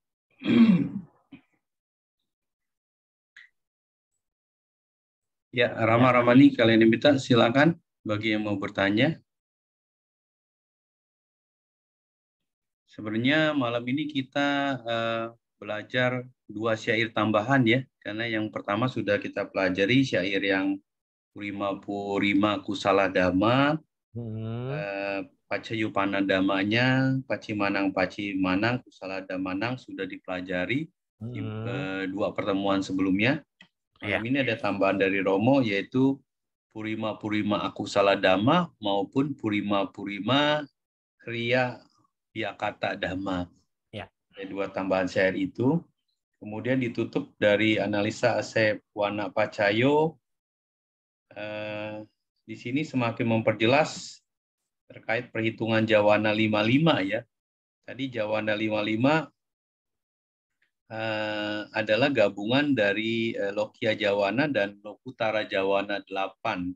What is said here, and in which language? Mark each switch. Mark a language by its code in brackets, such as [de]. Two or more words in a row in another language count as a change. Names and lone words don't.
[id] Ya, Ramani, kalian diminta silakan bagi yang mau bertanya. Sebenarnya malam ini kita belajar 2 syair tambahan ya, karena yang pertama sudah kita pelajari syair yang [pi] Purima Purima Kusala Dhamma, Pacayupana Dhammanya, Pacimanang Pacimanang, Kusala Dhamanang [id] sudah dipelajari di 2 pertemuan sebelumnya. Malam ini ada tambahan dari Romo, yaitu [pi] Purima Purima Akusala Dhamma [id] maupun [pi] Purima Purima Kriya Yakata Dhamma. [id] Ya. Ada 2 tambahan syair itu. Kemudian ditutup dari analisa [pi] Asewana Pacayo. [id] Di sini semakin memperjelas terkait perhitungan Jawana 55 ya. Tadi Jawana 55 adalah gabungan dari [pi] Lokia Jawana [id] dan [pi] Lokutara Jawana 8.